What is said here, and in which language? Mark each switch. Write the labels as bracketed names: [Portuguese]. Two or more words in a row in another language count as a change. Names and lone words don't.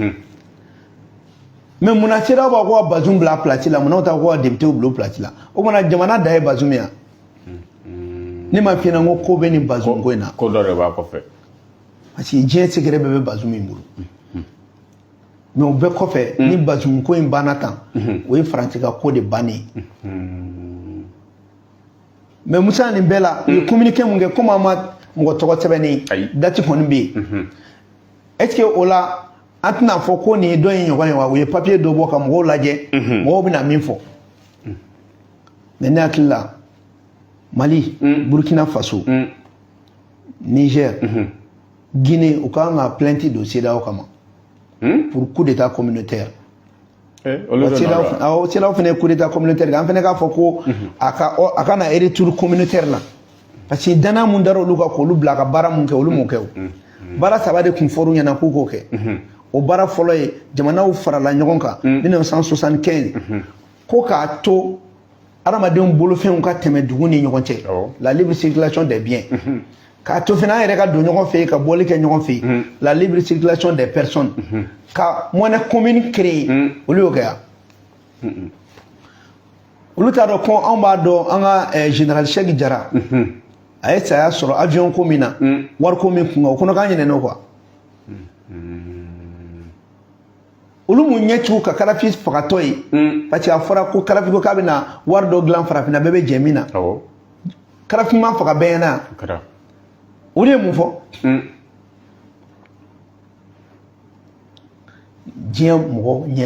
[Bambara] mais munna CEDEAO b'a ko ka Bazoum bila place la munna o t'a ko ka député bila place la o kumana jamana da ye Bazoum yan ne ma f'i ɲɛna ko bɛ nin Bazoum ko in na ko dɔ de b'a kɔfɛ [French] parce que [Bambara] diɲɛ secret bɛɛ bɛ Bazoum in bolo mais o bɛɛ kɔfɛ ni Bazoum ko in banna tan o ye Faransi ka ko de bannen mais Musa nin bɛɛ la u ye communiqué mun kɛ comme an ma mɔgɔ tɔgɔ sɛbɛnni date kɔni bɛ yen est-ce que o la an tɛna fɔ ko nin ye dɔ in ɲɔgɔn ye wa u ye papier dɔ bɔ ka mɔgɔw lajɛ mɔgɔw bɛna min fɔ mais ne hakili la Mali Burkina Faso Niger Guinée u kan ka plainte don CEDEAO kama [French] pour coup d'état communautaire [Bambara] CEDEAO fana ye [French] coup d'état communautaire [Bambara] an fana k'a fɔ ko a ka na [French] retour communautaire [Bambara] la [French] parce que [Bambara] dana mun dara olu ka k'olu bila ka baara mun kɛ olu m'o kɛ o baara saba de kun fɔr'u ɲɛna k'u k'o kɛ o baara fɔlɔ ye jamanaw farala ɲɔgɔn kan 1975 ko k'a to adamadenw bolofɛnw ka tɛmɛ dugu ni ɲɔgɔn cɛ la [French] libre circulation des biens [Bambara] k'a to fana an yɛrɛ ka don ɲɔgɔn fɛ ka bɔli kɛ ɲɔgɔn fɛ la [French] libre circulation des personnes [Bambara] ka [French] monnaie commune [Bambara] créer olu y'o kɛ yan olu t'a dɔn ko anw b'a dɔn an ka général Cheick Jara a ye saya sɔrɔ avion ko min na wari ko min kun o kɔnɔ k'an ɲinɛn'o quoi olu mun ɲɛ tugu ka Kalafi fagatɔ ye [French] parce que [Bambara] a fɔra ko Kalafi ko k'a bɛna wari dɔ dilan farafinna bɛɛ bɛ jɛ min na Kalafi ma faga bɛɛ ɲɛna olu ye mun fɔ diɲɛ mɔgɔ ɲɛ